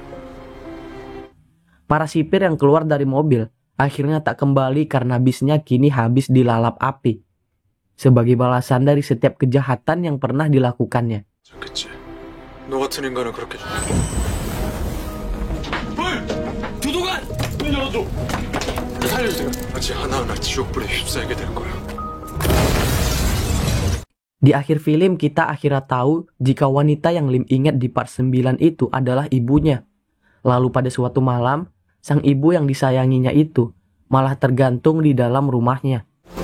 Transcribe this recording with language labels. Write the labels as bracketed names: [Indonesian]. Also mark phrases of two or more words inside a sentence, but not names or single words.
[Indonesian] Para sipir yang keluar dari mobil akhirnya tak kembali karena bisnya kini habis dilalap api. Sebagai balasan dari setiap kejahatan yang pernah dilakukannya. [Korean] 좋겠지. 너 같은 인간은 그렇게 죽겠고. 두도관! 문 열어줘! 살려주세요. 마치 하나하나 지옥불에 휩싸이게 될 거야. [Indonesian] Di akhir film kita akhirnya tahu jika wanita yang Lim ingat di part 9 itu adalah ibunya. Lalu pada suatu malam, sang ibu yang disayanginya itu malah tergantung di dalam rumahnya.